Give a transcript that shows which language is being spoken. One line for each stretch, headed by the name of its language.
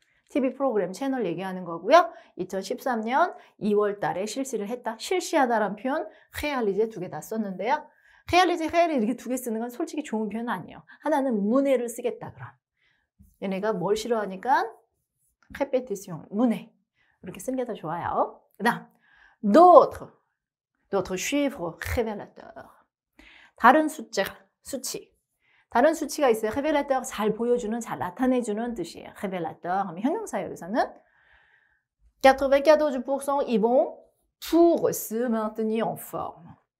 Korean: TV 프로그램 채널 얘기하는 거고요. 2013년 2월 달에 실시를 했다. 실시하다라는 표현, réaliser 두 개 다 썼는데요. réaliser 이렇게 두 개 쓰는 건 솔직히 좋은 표현은 아니에요. 하나는 문해를 쓰겠다 그럼. 얘네가 뭘 싫어하니까 répétition, 문해. 이렇게 쓰는 게 더 좋아요. 그다음
French: d'autres chiffres révélateurs.
Korean: 다른 숫자, 수치. 다른 수치가 있어요. révélateur 잘 보여주는, 잘 나타내주는 뜻이에요. révélateur 하면 형용사예요. 여기서는
French: 94% ils vont pour se maintenir en forme.